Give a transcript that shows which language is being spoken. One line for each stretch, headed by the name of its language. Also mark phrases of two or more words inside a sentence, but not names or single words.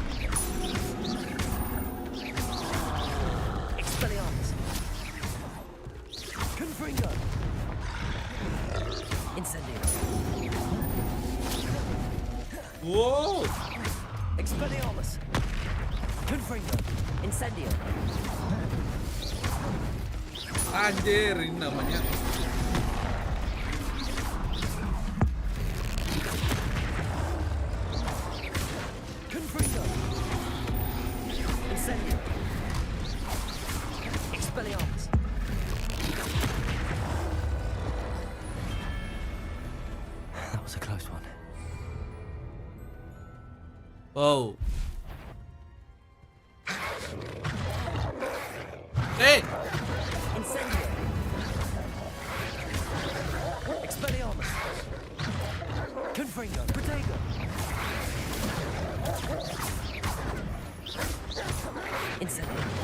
Latin: Expelliarmus. Incendio.
English: Wow.
Latin: Expelliarmus. Confringo. Incendio.
Indonesian: Anjir, ini namanya.
Latin: Confringo. Incendio. Expelliarmus.
English: That was a close one. Wow. Hey.
Latin: Incendio. Expelliarmus. Confringo. Protego. Incendio.